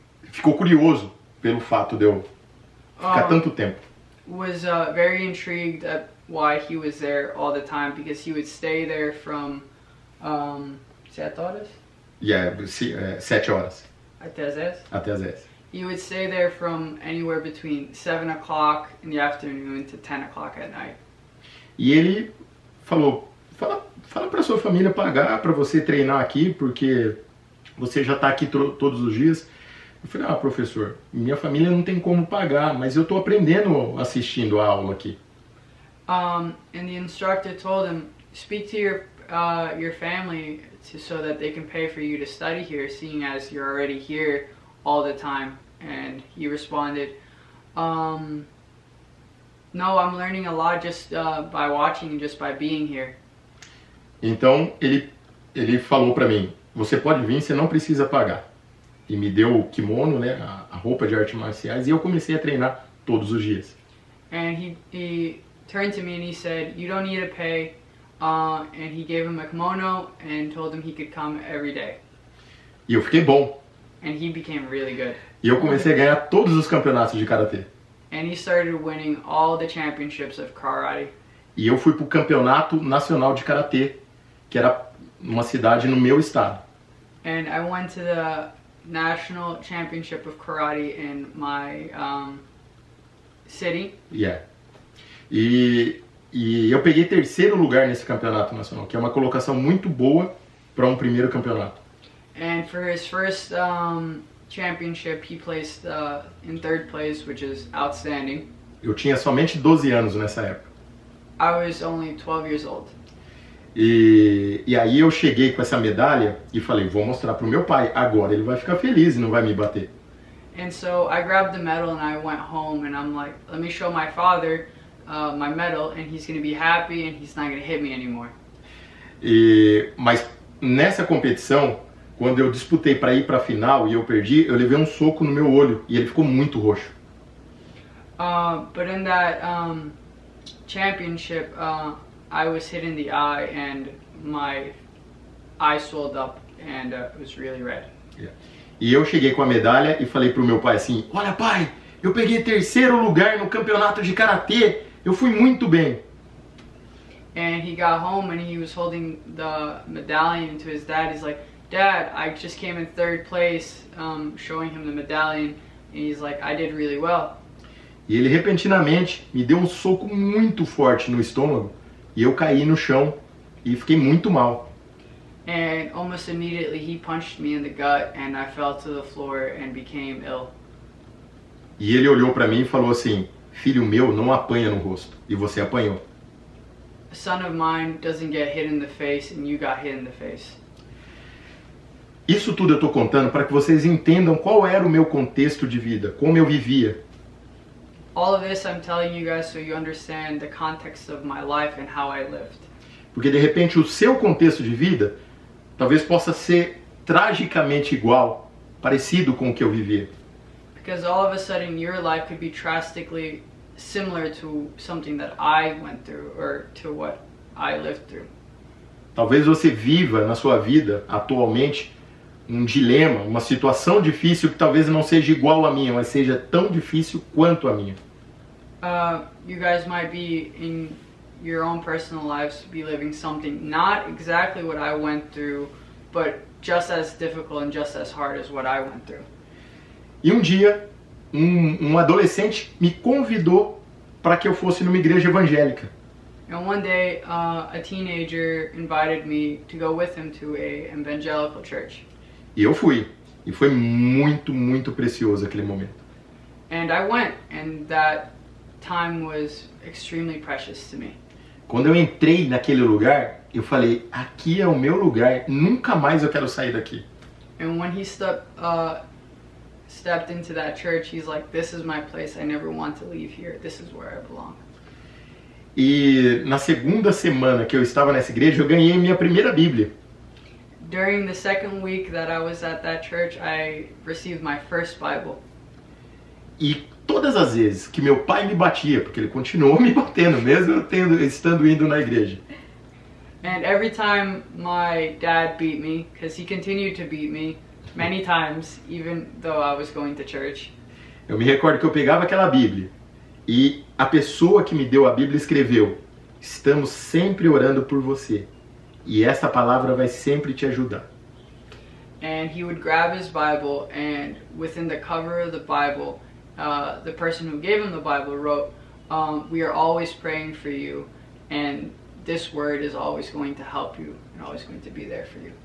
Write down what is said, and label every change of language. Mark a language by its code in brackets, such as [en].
[pt] Ficou curioso pelo fato de eu ficar tanto tempo. [en] Was very intrigued at why he was there all the time, because he would stay there from [pt] 7 horas? 7 horas Até as 10? até as 10. [en] He would stay there from anywhere between 7 o'clock in the afternoon to 10 o'clock at night. [pt] E ele falou, fala para sua família pagar para você treinar aqui, porque você já está aqui todos os dias. Eu falei, professor, minha família não tem como pagar, mas eu estou aprendendo assistindo a aula aqui. [en] And the instructor told him, speak to your family so that they can pay for you to study here, seeing as you're already here all the time. And he responded, no, I'm learning a lot just by watching and just by being here. [pt] Então ele falou para mim, você pode vir, você não precisa pagar. E me deu o kimono, né, a roupa de artes marciais, e eu comecei a treinar todos os dias. [en] And he turned to me and he said, you don't need to pay. And he gave him a kimono and told him he could come every day. [pt] E eu fiquei bom. [en] And he became really good. [pt] E eu comecei a ganhar todos os campeonatos de karatê. [en] And he started winning all the championships of karate. [pt] E eu fui para o campeonato nacional de karatê, que era uma cidade no meu estado. [en] And I went to the national championship of karate in my city. Yeah. [pt] E eu peguei 3º lugar nesse campeonato nacional, que é uma colocação muito boa para um primeiro campeonato. [en] And for his first championship, he placed in 3rd place, which is outstanding. [pt] Eu tinha somente 12 anos nessa época. [en] I was only 12 years old. [pt] E aí eu cheguei com essa medalha e falei, vou mostrar pro meu pai, agora ele vai ficar feliz e não vai me bater. [en] And so I grabbed the medal and I went home and I'm like, let me show my father my medal and he's going to be happy and he's not going to hit me anymore. [pt] Mas nessa competição, quando eu disputei para ir para a final e eu perdi, eu levei um soco no meu olho e ele ficou muito roxo. [en] But in that championship, I was hit in the eye and my eye swelled up and it was really red. Yeah. [pt] E eu cheguei com a medalha e falei pro meu pai assim, olha pai, eu peguei 3º lugar no campeonato de karatê, eu fui muito bem. [en] And he got home and he was holding the medallion to his dad. He's like, Dad, I just came in 3rd place, showing him the medallion. And he's like, I did really well. [pt] E ele repentinamente me deu um soco muito forte no estômago e eu caí no chão e fiquei muito mal. [en] And almost immediately he punched me in the gut and I fell to the floor and became ill. [pt] E ele olhou para mim e falou assim, filho meu não apanha no rosto, e você apanhou. [en] A son of mine doesn't get hit in the face and you got hit in the face. [pt] Isso tudo eu estou contando para que vocês entendam qual era o meu contexto de vida, como eu vivia. [en] All of this I'm telling you guys so you understand the context of my life and how I lived. [pt] Porque de repente o seu contexto de vida talvez possa ser tragicamente igual, parecido com o que eu vivia. [en] Because all of a sudden your life could be drastically similar to something that I went through or to what I lived through. [pt] Talvez você viva na sua vida atualmente um dilema, uma situação difícil que talvez não seja igual à minha, mas seja tão difícil quanto a minha. [en] You guys might be in your own personal lives be living something not exactly what I went through, but just as difficult and just as hard as what I went through. [pt] E um dia, um adolescente me convidou para que eu fosse numa igreja evangélica. [en] And one day, a teenager invited me to go with him to a evangelical church. [pt] E eu fui. E foi muito, muito precioso aquele momento. [en] And I went, and that time was extremely precious to me. [pt] Quando eu entrei naquele lugar, eu falei, aqui é o meu lugar, nunca mais eu quero sair daqui. [en] And when he stepped into that church, he's like, this is my place, I never want to leave here, this is where I belong. [pt] E na segunda semana que eu estava nessa igreja, eu ganhei minha primeira Bíblia. [en] During the second week that I was at that church, I received my first Bible. [pt] E todas as vezes que meu pai me batia, porque ele continuou me batendo, mesmo eu estando indo na igreja. [en] And every time my dad beat me, because he continued to beat me many times, even though I was going to church. [pt] Eu me recordo que eu pegava aquela Bíblia e a pessoa que me deu a Bíblia escreveu: estamos sempre orando por você e essa palavra vai sempre te ajudar. [en] And he would grab his Bible, and within the cover of the Bible, the person who gave him the Bible wrote, we are always praying for you, and this word is always going to help you and always going to be there for you.